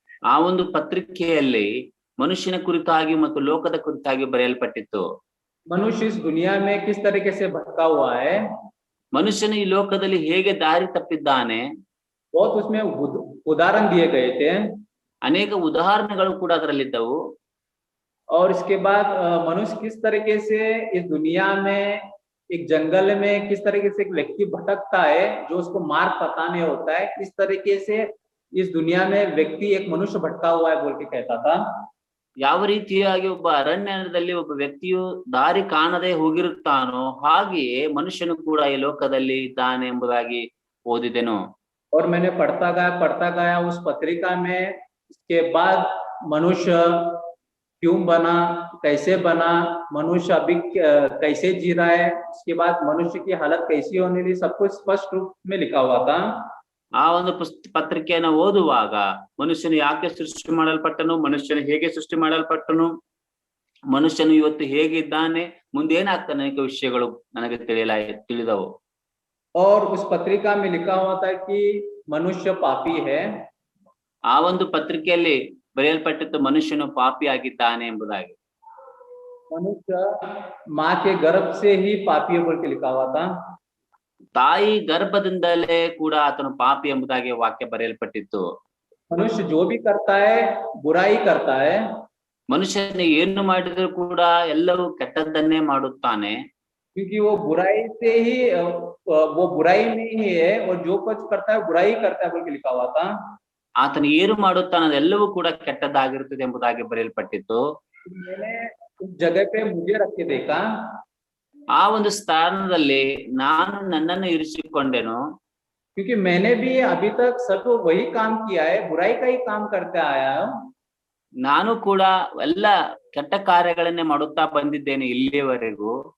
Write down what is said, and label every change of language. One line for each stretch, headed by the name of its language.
Kannada: ಆ ಒಂದು ಪತ್ರಿಕೆಯಲ್ಲಿ ಮನುಷ್ಯನ ಕುರಿತಾಗಿ ಮತ್ತು ಲೋಕದ ಕುರಿತಾಗಿ ಬರೆಯಲ್ಪಟ್ಟಿತ್ತು.
Hindi: मनुष्य इस दुनिया में किस तरीके से भटका हुआ है,
Kannada: ಮನುಷ್ಯನು ಈ ಲೋಕದಲ್ಲಿ ಹೇಗೆ ದಾರಿ ತಪ್ಪಿದ್ದಾನೆ,
Hindi: बहुत उसमें उदाहरण दिए गए थे।
Kannada: ಅನೇಕ ಉದಾಹರಣೆಗಳು ಕೂಡ ಅದರಲ್ಲಿದ್ದವು.
Hindi: और इसके बाद मनुष्य किस तरीके से इस दुनिया में एक जंगल में किस तरीके से एक व्यक्ति भटकता है, जो उसको मार्ग पता नहीं होता है, इस तरीके से इस दुनिया में व्यक्ति एक मनुष्य भटका हुआ है बोल के कहता था।
Kannada: ಯಾವ ರೀತಿಯಾಗಿ ಒಬ್ಬ ಅರಣ್ಯದಲ್ಲಿ ಒಬ್ಬ ವ್ಯಕ್ತಿಯು ದಾರಿ ಕಾಣದೆ ಹೋಗಿರುತ್ತಾನೋ ಹಾಗೆಯೇ ಮನುಷ್ಯನು ಕೂಡ ಈ ಲೋಕದಲ್ಲಿ ಇದ್ದಾನೆ ಎಂಬುದಾಗಿ ಓದಿದೆನು.
Hindi: और मैंने पढ़ता गया उस पत्रिका में। इसके बाद मनुष्य क्यों बना, कैसे बना, मनुष्य अभी कैसे जी रहा है, उसके बाद मनुष्य की हालत कैसी होने लगी, सब कुछ स्पष्ट रूप में लिखा हुआ था।
Kannada: ಆ ಒಂದು ಪತ್ರಿಕೆಯನ್ನು ಓದುವಾಗ ಮನುಷ್ಯನು ಯಾಕೆ ಸೃಷ್ಟಿ ಮಾಡಲ್ಪಟ್ಟನು, ಮನುಷ್ಯನು ಹೇಗೆ ಸೃಷ್ಟಿ ಮಾಡಲ್ಪಟ್ಟನು, ಮನುಷ್ಯನು ಇವತ್ತು ಹೇಗಿದ್ದಾನೆ, ಮುಂದೇನಾಗ್ತಾನೆ, ಅನೇಕ ವಿಷಯಗಳು ನನಗೆ ತಿಳಿದವು.
Hindi: और उस पत्रिका में लिखा हुआ था कि मनुष्य पापी है।
Kannada: ಆ ಒಂದು ಪತ್ರಿಕೆಯಲ್ಲಿ ಬರೆಯಲ್ಪಟ್ಟಿತ್ತು ಮನುಷ್ಯನು ಪಾಪಿಯಾಗಿದ್ದಾನೆ ಎಂಬುದಾಗಿ.
Hindi: मनुष्य माँ के गर्भ से ही पापी है बोल के लिखा हुआ था।
Kannada: ತಾಯಿ ಗರ್ಭದಿಂದಲೇ ಕೂಡ ಆತನು ಪಾಪಿ ಎಂಬುದಾಗಿ ವಾಕ್ಯ ಬರೆಯಲ್ಪಟ್ಟಿತ್ತು.
Hindi: मनुष्य जो भी करता है बुराई करता है।
Kannada: ಮನುಷ್ಯನು ಏನು ಮಾಡಿದ್ರು ಕೂಡ ಎಲ್ಲವೂ ಕೆಟ್ಟದ್ದನ್ನೇ ಮಾಡುತ್ತಾನೆ.
Hindi: क्योंकि वो बुराई से ही वो बुराई में ही है, और जो कुछ करता है बुराई करता है बोल के लिखा हुआ था।
Kannada: ಆತನು ಏನು ಮಾಡುತ್ತಾನೆ ಅದೆಲ್ಲವೂ ಕೂಡ ಕೆಟ್ಟದ್ದಾಗಿರುತ್ತದೆ ಎಂಬುದಾಗಿ ಬರೆಯಲ್ಪಟ್ಟಿತ್ತು.
Hindi: मैंने उस जगह पे मुझे रख के देखा।
Kannada: ಆ ಒಂದು ಸ್ಥಾನದಲ್ಲಿ ನಾನು ನನ್ನನ್ನು ಇರಿಸಿಕೊಂಡೆನು.
Hindi: क्योंकि मैंने भी अभी तक सब वही काम किया है, बुराई का ही काम करते आया हूँ।
Kannada: ನಾನು ಕೂಡ ಎಲ್ಲ ಕೆಟ್ಟ ಕಾರ್ಯಗಳನ್ನೇ ಮಾಡುತ್ತಾ ಬಂದಿದ್ದೇನೆ ಇಲ್ಲಿಯವರೆಗೂ.